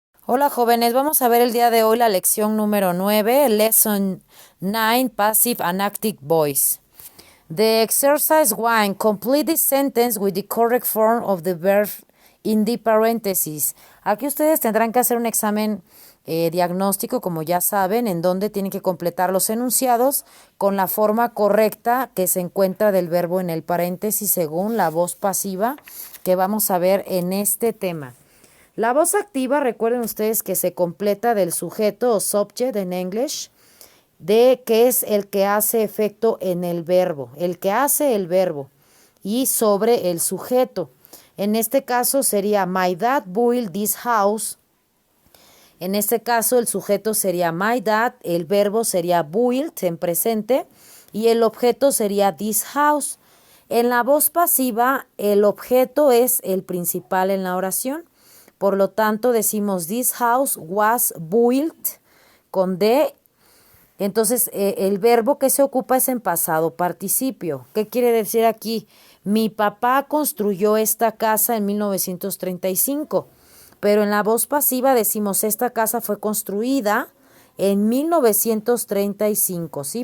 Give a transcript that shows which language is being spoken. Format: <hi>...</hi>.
<es>Hola jóvenes, vamos a ver el día de hoy la lección número 9,</es> <en>Lesson 9, Passive and Active Voice. The exercise 1, complete the sentence with the correct form of the verb in the parentheses.</en> <es>Aquí ustedes tendrán que hacer un examen diagnóstico, como ya saben, en donde tienen que completar los enunciados con la forma correcta que se encuentra del verbo en el paréntesis según la voz pasiva que vamos a ver en este tema. La voz activa, recuerden ustedes que se completa del sujeto o subject en English, de que es el que hace efecto en el verbo, el que hace el verbo y sobre el sujeto. En este caso sería</es> <en>My dad built this house.</en> <es>En este caso el sujeto sería my dad, el verbo sería built en presente y el objeto sería this house. En la voz pasiva el objeto es el principal en la oración. Por lo tanto, decimos</es> <en>this house was built</en> <es>con D. Entonces, el verbo que se ocupa es en pasado participio. ¿Qué quiere decir aquí? Mi papá construyó esta casa en 1935. Pero en la voz pasiva decimos esta casa fue construida en 1935, ¿sí?</es>